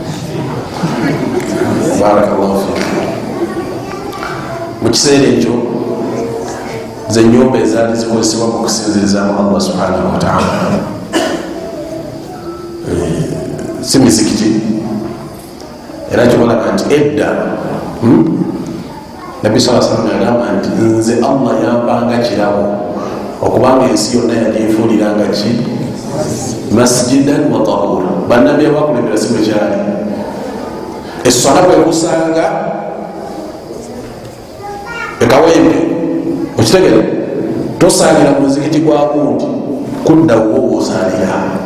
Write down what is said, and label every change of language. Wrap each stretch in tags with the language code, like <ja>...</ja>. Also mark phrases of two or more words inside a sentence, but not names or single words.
<ar>بارك الله فيك.</ar> <lg>Mu kiseera ekyo ze nyumba ezaali zikozesebwa mu kusinzirizaamu Allah</lg> <ar>سبحانه وتعالى,</ar> <lg>si misikiti. Era kibalaga nti edda Nabi</lg> <ar>صلى الله عليه وسلم</ar> <lg>yagamba nti nze Allah yampanga kirabo okubanga ensi yonna yagifuuliranga ki</lg> <ar>مسجدا وطهورا.</ar> <lg>Bannabbi abakulembera si bwe kyali. Essala bwekusanga ekawempe okitegere, tosalira mu muzikiti gwa gundi, kudda wo osalira.</lg>